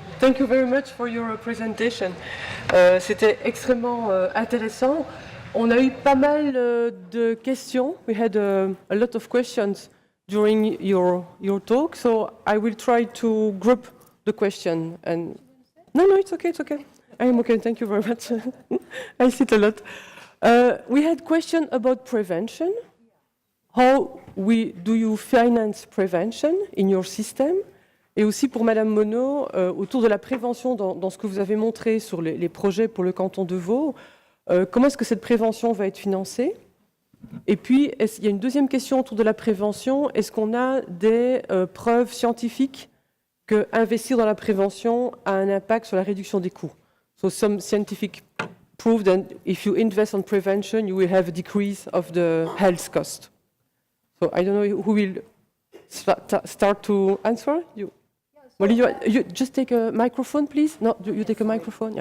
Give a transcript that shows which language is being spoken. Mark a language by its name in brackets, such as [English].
[English] Thank you very much for your presentation. [French] C'était extrêmement intéressant. On a eu pas mal de questions. [English] We had a lot of questions during your talk, so I will try to group the question. And no, it's okay, it's okay. I am okay. Thank you very much. I sit a lot. We had question about prevention. How do you finance prevention in your system? [French] Et aussi pour Madame Monod, autour de la prévention dans ce que vous avez montré sur les projets pour le canton de Vaud, comment est-ce que cette prévention va être financée? Et puis, il y a une deuxième question autour de la prévention. Est-ce qu'on a des preuves scientifiques que investir dans la prévention a un impact sur la réduction des coûts? [English] So some scientific proof that if you invest on prevention, you will have a decrease of the health cost. So I don't know who will start to answer. You. Well, you just take a microphone, please. No, you take a microphone.